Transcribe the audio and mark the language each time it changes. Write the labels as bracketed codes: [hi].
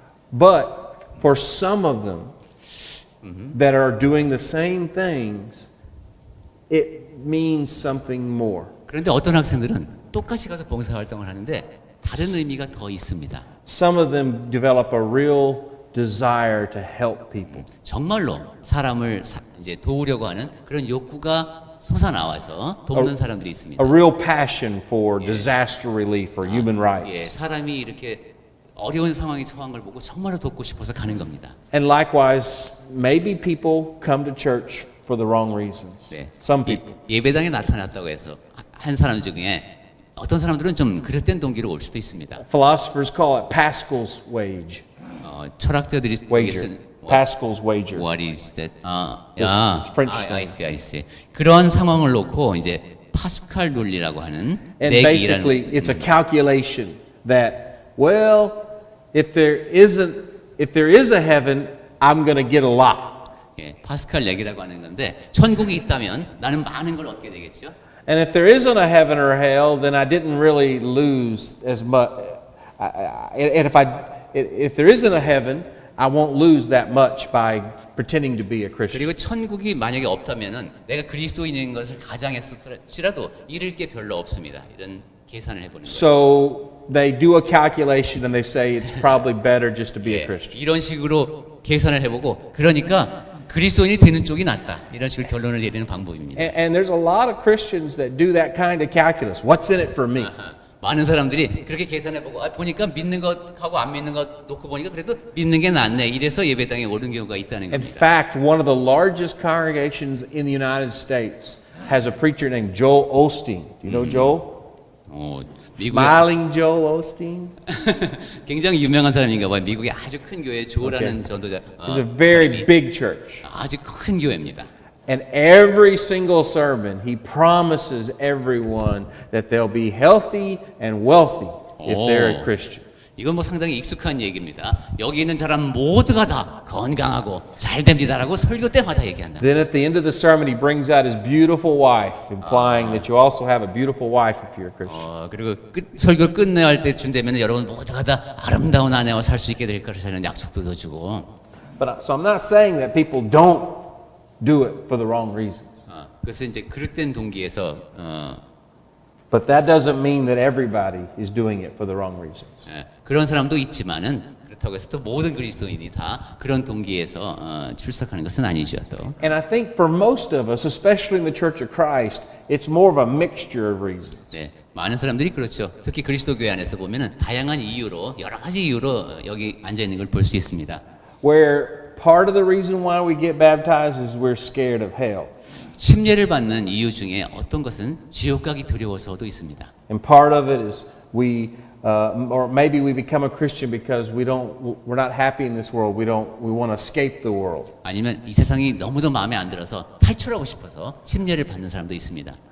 [en] But for some of them that are doing the same things, it means something more. [ko] 그런데 어떤 학생들은 똑같이 가서 봉사활동을 하는데 다른 의미가 더 있습니다. [en] Some of them develop a real desire to help people. [ko] 정말로 사람을 이제 도우려고 하는 그런 욕구가 솟아나와서 돕는 사람들이 있습니다. [en] A real passion for disaster relief or human [ko] 예, [en] rights. [ko] 사람이 이렇게 어려운 상황에 처한 걸 보고 정말로 돕고 싶어서 가는 겁니다. [en] And likewise, maybe people come to church for the wrong reasons. [ko] 네. [en] Some people. [ko] 예배당에 나타났다고 해서 한 사람 중에 어떤 사람들은 좀 그릇된 동기로 올 수도 있습니다. [en] Philosophers call it Pascal's wage. [ko] 철학자들이 [en] Wager. Pascal's wager. What is that? It's French I see. [ko] 그런 상황을 놓고 이제 파스칼 논리라고 하는 [en] And basically, it's a calculation that, well, if there is a heaven, I'm going to get a lot. [ko] 예, 파스칼 얘기라고 하는 건데 천국이 있다면 나는 많은 걸 얻게 되겠죠. [en] And if there isn't a heaven or hell, then I didn't really lose as much. And if there isn't a heaven, I won't lose that much by pretending to be a Christian. [ko] 그리고 천국이 만약에 없다면은 내가 그리스도인인 것을 가장했을지라도 잃을 게 별로 없습니다. 이런 계산을 해보는 거예요. [en] So they do a calculation and they say it's probably better just to be a [ko] 예, [en] Christian. [ko] 이런 식으로 계산을 해보고 그러니까 그리스도인이 되는 쪽이 낫다. 이런 식으로 결론을 내리는 방법입니다. [en] And there's a lot of Christians that do that kind of calculus. What's in it for me? [ko] 많은 사람들이 그렇게 계산해보고 보니까 믿는 것하고 안 믿는 것 놓고 보니까 그래도 믿는 게 낫네. 이래서 예배당에 오는 경우가 있다는 [en] In [ko] 겁니다. [en] fact, one of the largest congregations in the United States has a preacher named Joel Osteen. Do you know Joel? [ko] 미국에 [en] Smiling Joel Osteen? [ko] 굉장히 유명한 사람인가 봐요. 미국의 아주 큰 교회 조라는 전도자. [en] It's a very big church. [ko] 아주 큰 교회입니다. [en] And every single sermon, he promises everyone that they'll be healthy and wealthy if they're a Christian. [ko] 이건 뭐 상당히 익숙한 얘기입니다. 여기 있는 사람 모두가 다 건강하고 잘 됩니다라고 설교 때마다 얘기한다. [en] Then at the end of the sermon, he brings out his beautiful wife, implying that you also have a beautiful wife if you're a Christian. [ko] 그리고 설교 끝내할 때쯤 되면 여러분 모두가 다 아름다운 아내와 살 수 있게 될 것이라는 약속도 더 주고. [en] So I'm not saying that people don't do it for the wrong reasons. [ko] 그래서 이제 그릇된 동기에서 [en] But that doesn't mean that everybody is doing it for the wrong reasons. [ko] 그런 사람도 있지만은 그렇다고 해서 또 모든 그리스도인이 다 그런 동기에서 출석하는 것은 아니죠 또. [en] And I think for most of us, especially in the Church of Christ, it's more of a mixture of reasons. [ko] 네, 많은 사람들이 그렇죠. 특히 그리스도 교회 안에서 보면은 다양한 이유로 여러 가지 이유로 여기 앉아 있는 걸 볼 수 있습니다. [en] Where part of the reason why we get baptized is we're scared of hell. [ko] 침례를 받는 이유 중에 어떤 것은 지옥 가기 두려워서도 있습니다. [en] And part of it is or maybe we become a Christian because we're not happy in this world. We want to escape the world. [ko] 아니면 이 세상이 너무도 마음에 안 들어서 탈출하고 싶어서 침례를 받는 사람도 있습니다.